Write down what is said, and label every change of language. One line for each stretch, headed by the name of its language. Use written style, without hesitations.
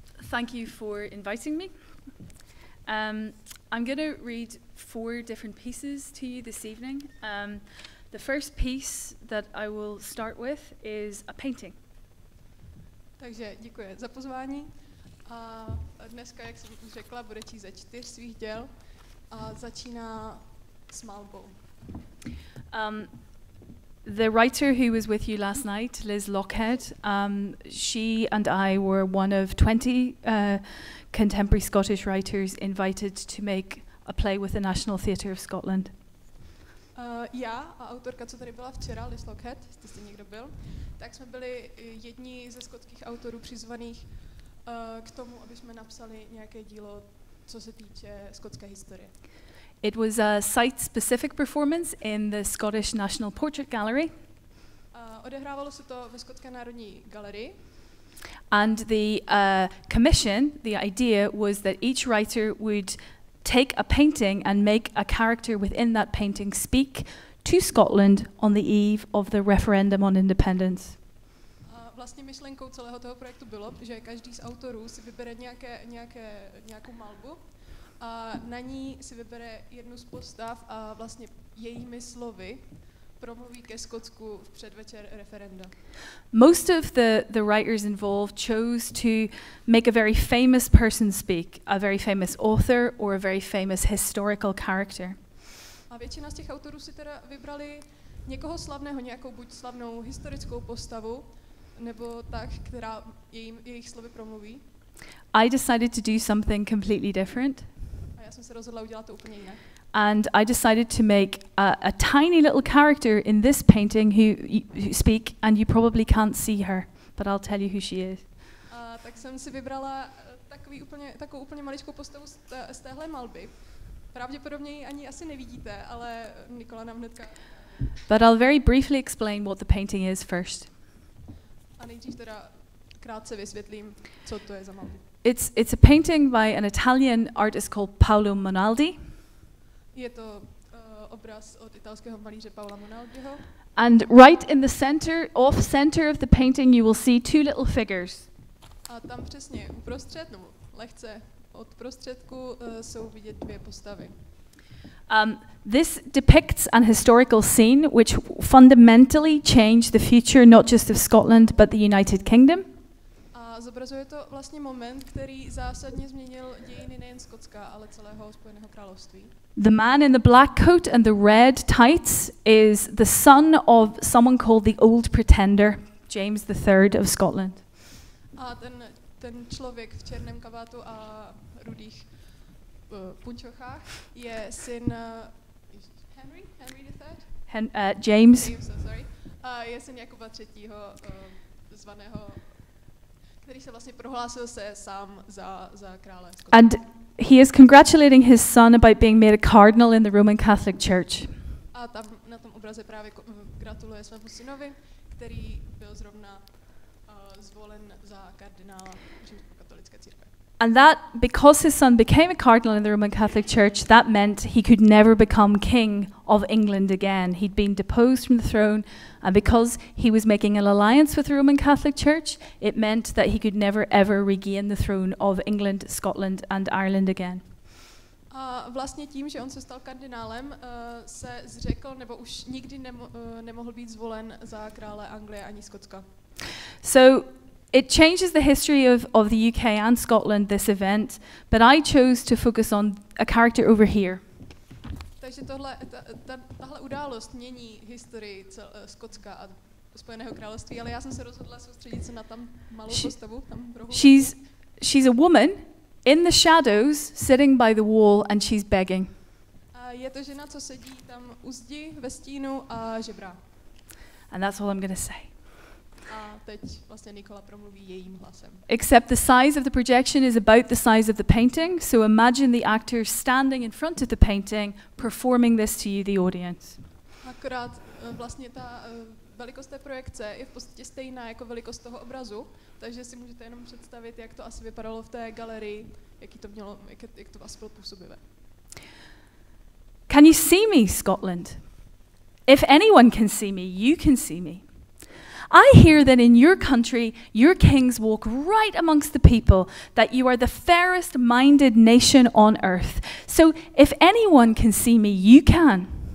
English: Thank you for inviting me. I'm going to read 4 different pieces to you this evening. The first piece that I will start with is a painting.
Czech: Takže děkuji za pozvání. A dneska, jak jsem už řekla, bude číst ze 4 svých děl a začíná s malbou.
English: The writer who was with you last night, Liz Lockhead, she and I were one of 20 contemporary Scottish writers invited to make a play with the National Theatre of Scotland.
Czech: Já a autorka, co tady byla včera, Liz Lockhead, jestli jste někdo byl, tak jsme byli jedni ze skotských autorů přizvaných k tomu, aby jsme napsali nějaké dílo, co se týče skotské historie.
English: It was a site-specific performance in the Scottish National Portrait Gallery.
Czech: Odehrávalo se to ve Skotské národní galerii.
English: And the commission, the idea was that each writer would take a painting and make a character within that painting speak to Scotland on the eve of the referendum on independence.
Czech: Vlastně myšlenkou celého toho projektu bylo, že každý z autorů si vybere nějakou malbu a na ní si vybere jednu z postav a vlastně jejími slovy promluví ke Skotsku v předvečer referenda.
English: Most of the writers involved chose to make a very famous person speak, a very famous author or a very famous historical character.
Czech: A většina z těch autorů si teda vybrali někoho slavného, nějakou buď slavnou historickou postavu, nebo tak, která jejich slovy promluví.
English: I decided to do something completely different.
Czech: A já jsem se rozhodla udělat to úplně jinak.
English: And I decided to make a tiny little character in this painting who speak, and you probably can't see her, but I'll tell you who she is.
Czech: Tak jsem si vybrala takovou úplně maličkou postavu z téhle malby. Pravděpodobně ji ani asi nevidíte, ale Nikola nám hnedka...
English: But I'll very briefly explain what the painting is first.
Czech: A nejdřív teda krátce vysvětlím, co to je za malbu.
English: It's a painting by an Italian artist called Paolo Monaldi.
Czech: Je to obraz od italského malíře Paola Monaldiho.
English: And right in the center, off center of the painting, you will see 2 little figures.
Czech: A tam přesně uprostřed, nebo lehce od prostředku jsou vidět 2 postavy.
English: This depicts an historical scene which fundamentally changed the future not just of Scotland but the United Kingdom.
Czech: A zobrazuje to vlastně moment, který zásadně změnil dějiny nejen Skotska, ale celého Spojeného království.
English: The man in the black coat and the red tights is the son of someone called the Old Pretender, James III of Scotland.
Czech: A ten člověk v černém kabátu a rudých punčochách je syn Henry III?
English: James. Sorry.
Czech: Je syn Jakuba III. Zvaného, který se vlastně prohlásil se sám za krále Skotska.
English: And he is congratulating his son about being made a cardinal in the Roman Catholic Church.
Czech: A tam na tom obraze právě gratuluje svému synovi, který byl zrovna zvolen za kardinála římskokatolické církve.
English: And that, because his son became a cardinal in the Roman Catholic Church, that meant he could never become king of England again. He'd been deposed from the throne, and because he was making an alliance with the Roman Catholic Church, it meant that he could never ever regain the throne of England, Scotland and Ireland again.
Czech: A vlastně tím, že on se stal kardinálem, se zřekl, nebo už nikdy nemohl být zvolen za krále Anglie ani Skotska.
English: So it changes the history of the UK and Scotland, this event, but I chose to focus on a character over here.
Czech: Takže tahle událost mění historii Skotska a Spojeného království, ale já jsem se rozhodla soustředit se na tam malou postavu, tam v rohu.
English: She's a woman in the shadows, sitting by the wall, and she's begging.
Czech: A je to žena, co sedí tam u zdi ve stínu a žebrá.
English: And that's all I'm going to say.
Czech: A teď vlastně Nicola promluví jejím hlasem.
English: Except the size of the projection is about the size of the painting, so imagine the actor standing in front of the painting, performing this to you, the audience.
Czech: Akorát vlastně ta velikost té projekce je v podstatě stejná jako velikost toho obrazu, takže si můžete jenom představit, jak to asi vypadalo v té galerii, jak to asi bylo působivé.
English: Can you see me, Scotland? If anyone can see me, you can see me. I hear that in your country, your kings walk right amongst the people, that you are the fairest-minded nation on earth. So if anyone can see me, you can.